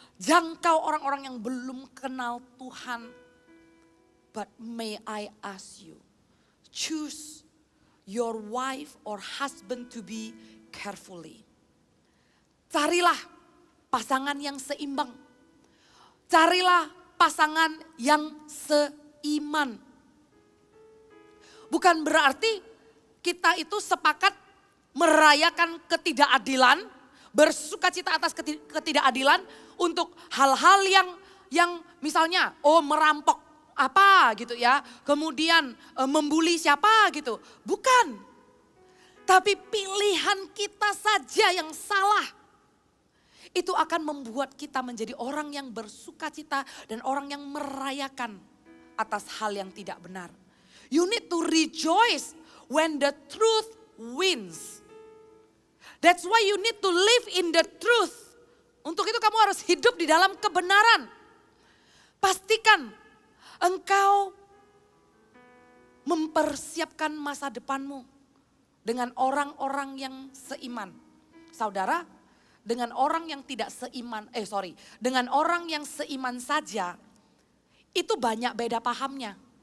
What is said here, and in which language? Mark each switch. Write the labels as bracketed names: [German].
[Indonesian] Jangkau orang-orang yang belum kenal Tuhan. [English] But may I ask you, choose your wife or husband to be carefully. [Indonesian] Carilah pasangan yang seimbang. Carilah pasangan yang seiman. Bukan berarti kita itu sepakat merayakan ketidakadilan, bersukacita atas ketidakadilan untuk hal-hal yang misalnya merampok apa gitu ya, kemudian membuli siapa gitu. Bukan. Tapi pilihan kita saja yang salah. Itu akan membuat kita menjadi orang yang bersukacita dan orang yang merayakan atas hal yang tidak benar. [English] You need to rejoice when the truth wins. That's why you need to live in the truth. [Indonesian] Untuk itu kamu harus hidup di dalam kebenaran. Pastikan engkau mempersiapkan masa depanmu dengan orang-orang yang seiman. Saudara, dengan orang yang tidak seiman, dengan orang yang seiman saja, itu banyak beda pahamnya.